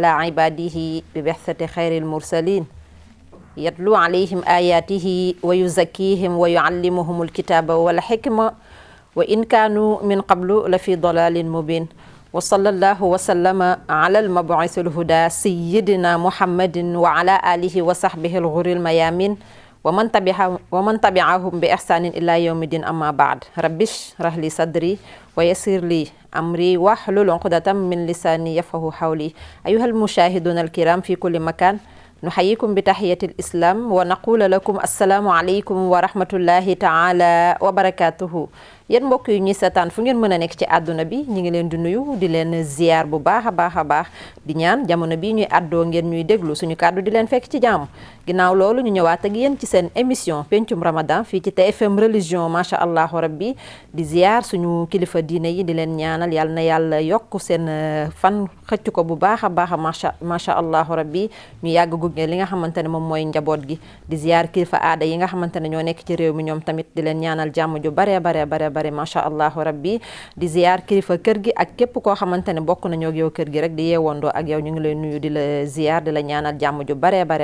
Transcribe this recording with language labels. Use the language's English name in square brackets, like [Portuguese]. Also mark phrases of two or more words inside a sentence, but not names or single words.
[Arabic] عباده ببعثة خير المرسلين يتلو عليهم آياته ويزكيهم ويعلمهم الكتاب والحكمة وإن كانوا من قبل لفي ضلال مبين وصلى الله وسلم على المبعوث الهدى سيدنا محمد وعلى آله وصحبه الغر الميامين ومن تبعهم بإحسان إلى يوم الدين أما بعد رب اشرح لي صدري ويسر لي أمري واحلل عقدة من لساني يفقهوا قولي أيها المشاهدون الكرام في كل مكان نحييكم بتحية الإسلام ونقول لكم السلام عليكم ورحمة الله تعالى وبركاته [Wolof] yéen mbokk yi ñuy seetaan fu ngeen mën a nekk ci àdduna bi ñu ngi leen di nuyu di leen ziar bu baax a baax di ñaan jamono bi ñuy àddoo ngeen ñuy déglu suñu kàddu di leen fekk ci jàmm ginnaaw loolu ñu ñëwaat ak yéen ci seen émission pencum ramadan fii ci TFM religion [Arabic] ما شاء الله ربي [Wolof] di ziar suñu kilifa diine yi di leen ñaanal yàlla na yàlla yokk seen fan xëcc ko bu baax a baax [Arabic] ما شاء الله ربي [Wolof] ñu yàgg gunge li nga xamante ne moom mooy njaboot gi di ziar kilifa aada yi nga xamante ne ñoo nekk ci réew mi ñoom tamit di leen ñaanal jàmm ju bare [Arabic] ما شاء الله ربي [Wolof] di ziar kilifa kër gi ak képp koo xamante ne bokk nañoo ak yow kër gi rek di yeewandoo ak yow ñu ngi lay nuyu di la ziar di la ñaanal jàmm ju bare